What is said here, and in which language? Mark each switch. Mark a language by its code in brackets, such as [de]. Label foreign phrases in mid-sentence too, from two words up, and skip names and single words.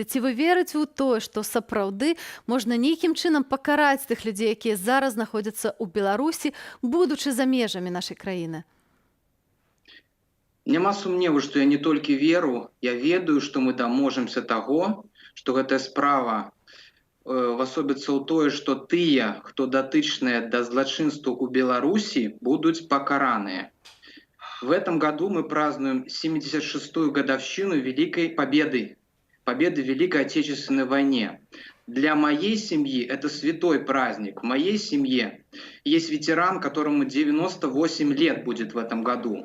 [be] Ці вы верыце ў тое, што сапраўды можна нейкім чынам пакараць тых людзей, якія зараз знаходзяцца ў Беларусі, будучы за межамі нашай краіны? Няма сумневу, што я не толькі веру, я ведаю, што мы даможемся таго, што гэтая справа асобіцца ў тое, што тыя, хто датычныя да злачынству ў Беларусі, будуць пакараныя. [ru] В этом году мы празднуем 76-ю годовщину Великой Победы, победы в Великой Отечественной войне. Для моей семьи это святой праздник. В моей семье есть ветеран, которому 98 лет будет в этом году.